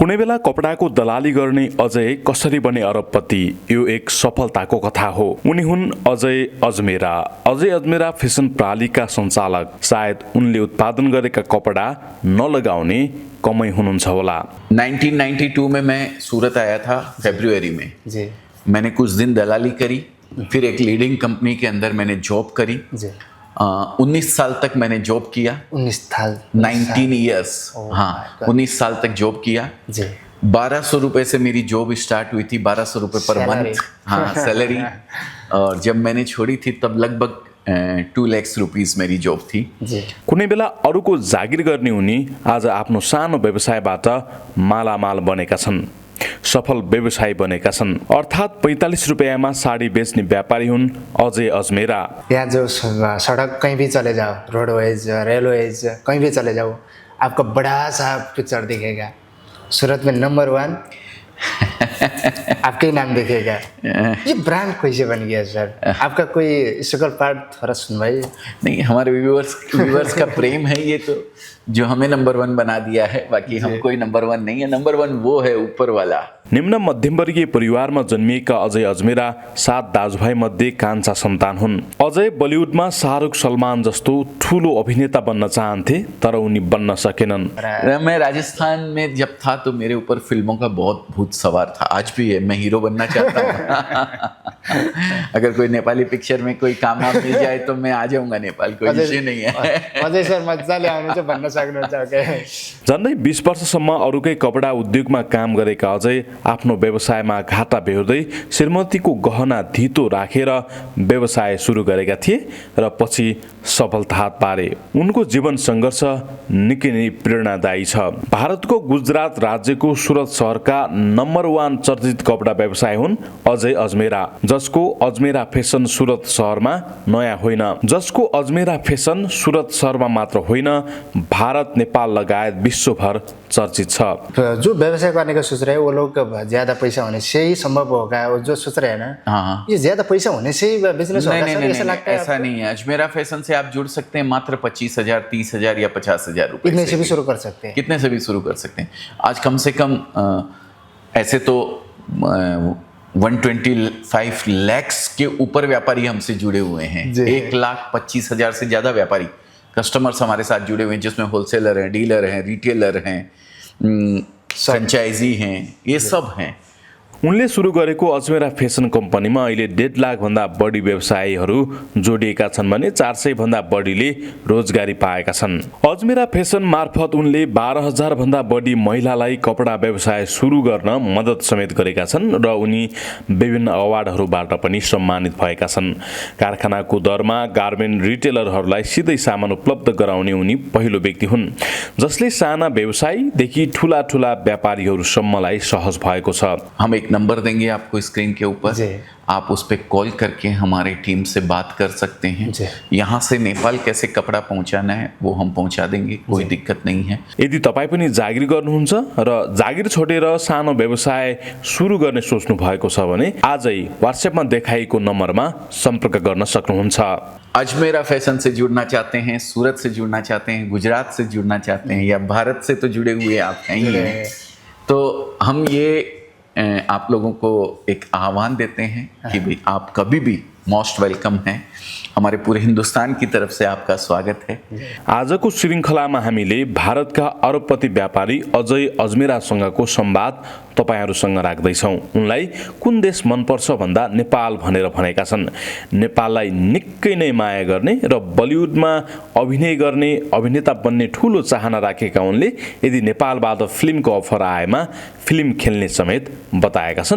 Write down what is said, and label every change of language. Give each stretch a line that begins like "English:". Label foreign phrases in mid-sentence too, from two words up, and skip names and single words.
Nepali: कुनै बेला कपडाको दलाली गर्ने अजय कसरी बने अरबपति, यो एक सफलताको कथा हो। उनी हुन् अजय अजमेरा। अजय अजमेरा फेसन प्रणालीका सञ्चालक। सायद उनले उत्पादन गरेका कपडा नलगाउने कमै हुनुहुन्छ होला।
Hindi: 1992 में मैं सूरत आया था फरवरी में जी। मैंने कुछ दिन दलाली करी, फिर एक
English: leading company
Hindi: के अंदर मैंने जॉब करी जी। 19 साल तक मैंने जॉब किया। 19 ईयर्स, हाँ 19 साल तक जॉब किया जी। 1200 रुपये से मेरी जॉब स्टार्ट हुई थी, 1200 रुपये
English: per month,
Hindi: हाँ सैलरी। और जब मैंने छोड़ी थी तब लगभग 2 लाख रुपीस मेरी जॉब थी। जी।
Nepali: कुनै बेला अरूको जागिर गर्ने उनी आज आफ्नो सानो व्यवसायबाट मालामाल बनेका छन्, सफल व्यवसायी बनेका छन्। अर्थात् 45 रुपैयाँमा साडी बेच्ने व्यापारी हुन् अजय अजमेरा।
Hindi: यहाँ जो सड़क कहीं भी चले जाओ,
English: roadways, railways,
Hindi: कहीं भी चले जाओ, आपको बड़ा सा पिक्चर दिखेगा, सूरत में नंबर 1 आपका ही नाम दिखेगा। ये ब्रांड कैसे बन गया सर? आपका कोई
English: struggle part
Hindi: थोड़ा सुनवाइए। नहीं, हमारे व्यूअर्स का प्रेम है ये तो, जो हमें नंबर 1 बना दिया है। बाकी हम कोई नंबर 1 नहीं है, नंबर 1 वो है ऊपर वाला।
Nepali: निम्न मध्यमवर्गीय परिवारमा जन्मिएका अजय अजमेरा 7 दाजुभाइ मध्ये कान्छा सन्तान हुन्। अजय बलिउडमा शाहरुख सलमान जस्तो ठुलो अभिनेता बन्न चाहन्थे, तर उनी बन्न सकेनन्।
Hindi: मैं राजस्थान में जब था तो मेरे ऊपर फिल्मों का बहुत भूत सवार था, आज भी है। मैं हीरो बनना चाहता हूँ। अगर कोई नेपाली पिक्चर में कोई काम मिल जाए तो मैं आ जाऊंगा नेपाल, कोई इश्यू नहीं है।
Nepali: अजय सर मजाले आउनुहुन्छ भन्न सक्नुहुन्छ। झन्डै 20 वर्षसम्म अरूकै कपडा उद्योगमा काम गरेका अजय आफ्नो व्यवसायमा घाटा बेहोर्दै श्रीमतीको गहना धितो राखेर व्यवसाय सुरु गरेका थिए र पछि सफलता हात पारे। उनको जीवन सङ्घर्ष निकै नै प्रेरणादायी छ। भारतको गुजरात राज्यको सुरत शहरका नम्बर 1 चर्चित कपडा व्यवसाय हुन् अजय अजमेरा, जसको अजमेरा फेसन सुरत शहरमा नयाँ होइन, जसको अजमेरा फेसन सुरत शहरमा मात्र होइन, भारत नेपाल लगायत विश्वभर चर्चित छ।
Hindi: जो व्यवसाय करने का सोच रहे हैं वो लोग ज्यादा पैसा होने से ही संभव होगा, वो जो सोच रहे हैं ना, हाँ ये ज्यादा पैसा होने से ही बिजनेस होगा सर, ऐसा लगता है? ऐसा नहीं है। अजमेरा फैशन से आप जुड़ सकते हैं मात्र 25,000, 30,000 या 50,000 रुपए। कितने से भी शुरू कर सकते हैं? कितने से भी शुरू कर सकते हैं। आज कम से कम ऐसे तो 125 लाख के ऊपर व्यापारी हमसे जुड़े हुए हैं। 1,25,000 से ज्यादा व्यापारी कस्टमर्स हमारे साथ जुड़े हुए हैं, जिसमें होलसेलर हैं, डीलर हैं, रिटेलर हैं, फ्रेन्चाइजी हैं, ये सब हैं।
Nepali: उनले सुरु गरेको अजमेरा फेसन कम्पनीमा अहिले 1.5 लाख भन्दा बढी व्यवसायीहरू जोडिएका छन् भने 400 भन्दा बढीले रोजगारी पाएका छन्। अजमेरा फेसन मार्फत उनले 12,000 भन्दा बढी महिलालाई कपडा व्यवसाय सुरु गर्न मद्दत समेत गरेका छन् र उनी विभिन्न अवार्डहरूबाट पनि सम्मानित भएका छन्। कारखानाको दरमा गार्मेन्ट रिटेलरहरूलाई सिधै सामान उपलब्ध गराउने उनी पहिलो व्यक्ति हुन्, जसले साना व्यवसायीदेखि ठूला ठूला व्यापारीहरूसम्मलाई सहज भएको छ।
Hindi: हम एक नंबर देंगे आपको स्क्रीन के ऊपर, आप उस पर कॉल करके हमारी टीम से बात कर सकते हैं। यहाँ से नेपाल कैसे कपड़ा पहुँचाना है वो हम पहुँचा देंगे, कोई दिक्कत नहीं है।
Nepali: यदि तपाईँ पनि जागिर गर्नुहुन्छ र जागिर छोडेर सानो व्यवसाय सुरु गर्ने सोच्नु भएको छ भने आजै व्हाट्सएपमा देखाइएको नम्बरमा सम्पर्क गर्न सक्नुहुन्छ।
Hindi: अजमेरा फैशन से जुड़ना चाहते हैं, सूरत से जुड़ना चाहते हैं, गुजरात से जुड़ना चाहते हैं, या भारत से तो जुड़े हुए आप हैं ही हैं, तो हम ये आप लोगों को एक आह्वान देते हैं कि भाई आप कभी भी
English: most welcome
Hindi: हैं। हमारे पूरे हिंदुस्तान की तरफ से आपका स्वागत है।
Nepali: आजको श्रृङ्खलामा हामीले भारतका अरबपति व्यापारी अजय अजमेरासँगको संवाद तपाईहरुसँग राख्दैछौँ। उनलाई कुन देश मनपर्छ भन्दा नेपाल भनेर भनेका छन्। नेपाललाई निकै नै माया गर्ने र बलिउडमा अभिनय गर्ने अभिनेता बन्ने ठूलो चाहना राखेका उनले यदि नेपालबाट फिल्मको अफर आएमा फिल्म खेल्ने समेत बताएका छन्।